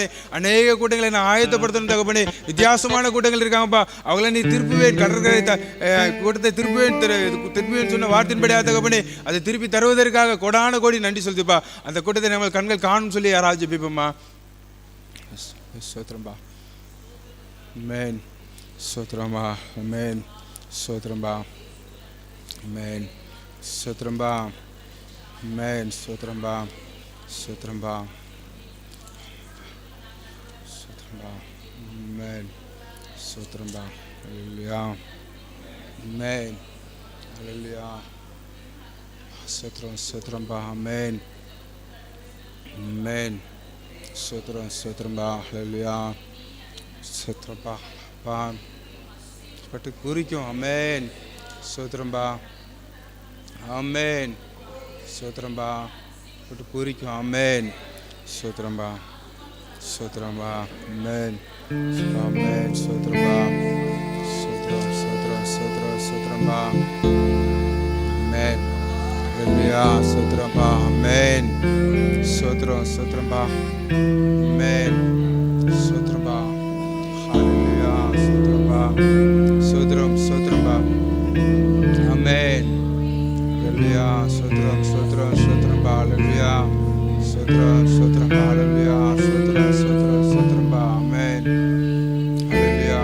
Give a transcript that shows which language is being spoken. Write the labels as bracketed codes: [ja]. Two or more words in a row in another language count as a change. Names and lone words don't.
[ta] அநேக கூட்டங்களை நான் ஆயத்தப்படுத்தணும் தகப்பனே. வித்தியாசமான கூட்டங்கள் இருக்காங்கப்பா, அவளை நீ திருப்புவேன், கடற்கரை கூட்டத்தை திருப்புவேன் சொன்ன வார்த்தையின்படியாக தகப்பனே அதை திருப்பி தருவதற்காக கொடான கோடி நன்றி சொல்லுப்பா. அந்த கூட்டத்தை நம்ம கண்கள் காணும் சொல்லி யாராவது ஜெபிப்போம்மா. சோத்திரம்பா. Amen. சோத்ரம்பா. அமேன். சோத்ரம்பா. அமேன். சோத்ரம்பா. அமேன். சோத்ரம்பா. சோத்ரம்பா. சோத்ரம்பா. அமேன். சோத்ரம்பா. ஹல்லேலூயா. அமேன். ஹல்லேலூயா. சோத்ரம்பா. அமேன். அமேன். சோத்ரம்பா. Hallelujah. சோத்ரம்பா பா பட்டு குறிக்கும். அமேன். சோத்ரம்பா. அமேன். சோத்ரம்பா பட்டு குறிக்கும். அமேன். சோத்ரம்பா. சோத்ரம்பா. அமேன். அமேன். சோத்ரம்பா. சோத்ரம்பா. அமேன். ஹல்லேலூயா. சோத்ரம்பா. அமேன். சோத்ரம்பா. அமேன். சோத்ரம்பா. சோத்ரம், சோத்ரம்பா. Amen. Hallelujah. சோத்ரம், சோத்ரம்பா. ஹல்லேலூயா. சோத்ரம், ஹல்லேலூயா. சோத்ரம்பா. அமேன். ஹல்லேலூயா.